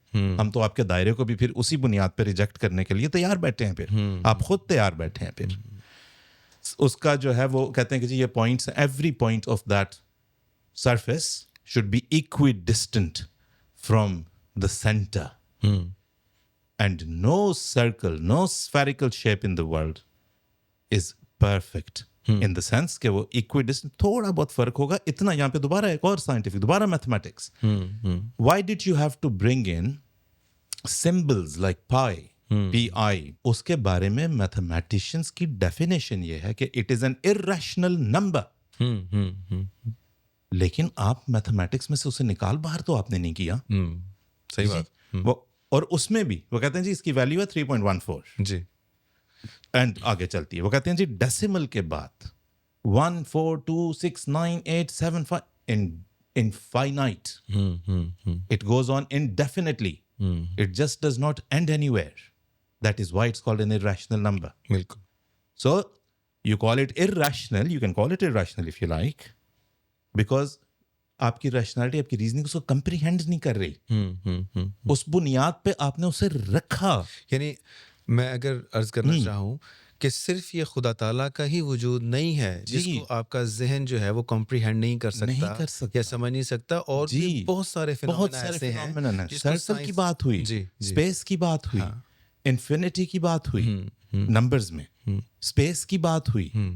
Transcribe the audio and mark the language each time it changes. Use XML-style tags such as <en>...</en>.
<ur>ہم تو آپ کے دائرے کو بھی پھر اسی بنیاد پہ ریجیکٹ کرنے کے لیے تیار بیٹھے ہیں, پھر آپ خود تیار بیٹھے ہیں. پھر اس کا جو ہے وہ کہتے ہیں کہ جی یہ points,</ur> <en>Every point of that surface should be equidistant from the centre. And no circle, no spherical shape in the world is perfect. In the sense</en> <ur>کہ وہ equidistant تھوڑا بہت فرق ہوگا اتنا. یہاں پہ دوبارہ ایک اور scientific, دوبارہ mathematics.</ur> <en>Why did you have to bring in symbols like pi, pi?</en> <ur>اس کے بارے میں mathematicians کی definition یہ ہے کہ</ur> <en>it is an irrational number.</en> <ur>لیکن آپ میتھمیٹکس میں سے اسے نکال باہر تو آپ نے نہیں کیا. صحیح بات. اور اس میں بھی وہ کہتے ہیں جی اس کی ویلیو ہے 3.14. جی. اینڈ آگے چلتی ہے وہ کہتے ہیں جی ڈیسیمل کے بعد 1 4 2 6 9 8 7 5 infinite.</ur> <en>It goes on indefinitely. It just does not end anywhere. That is why it's called an irrational number.</en> <ur>بالکل.</ur> <en>So you call it irrational, you can call it irrational if you like, because</en> <ur>آپ کی rationality آپ کی reasoning اس کو comprehend نہیں کر رہی. اس بنیاد پہ آپ نے اسے رکھا. یعنی میں اگر عرض کرنا چاہوں کہ صرف یہ خدا تعالیٰ کا ہی وجود نہیں ہے جس کو آپ کا ذہن جو ہے وہ کمپریہینڈ نہیں کر سکتا یا سمجھ نہیں سکتا, اور بھی بہت سارے فینومینا ایسے ہیں. سرکل کی بات ہوئی, اسپیس کی بات ہوئی, انفینٹی کی بات ہوئی, نمبرز میں اسپیس کی بات ہوئی.</ur>